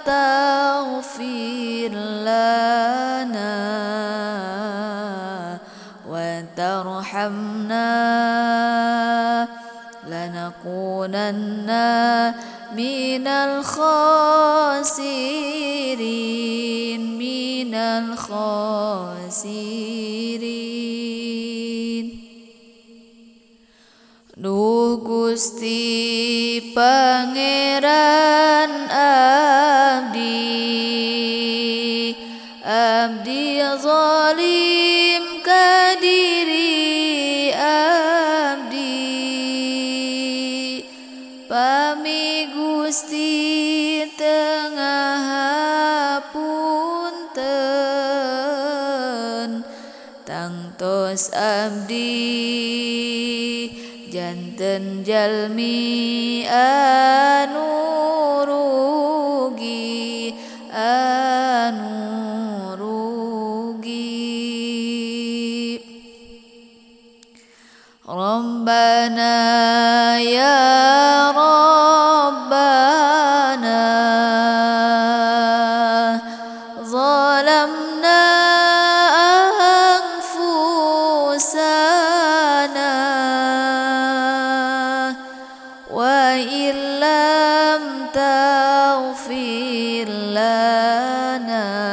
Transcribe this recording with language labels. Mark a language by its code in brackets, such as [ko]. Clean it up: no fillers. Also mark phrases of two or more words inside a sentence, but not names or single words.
[ar] تغفر لنا وترحمنا لنكونن من الخاسرين. [su] Duh Gusti Pangeran abdi zalim ka diri abdi, pami Gusti tengah hapunten tangtos abdi janten jalmi anu [ar] rugi ربنا يا ربنا ظلمنا أنفسنا وإن لم تغفر لنا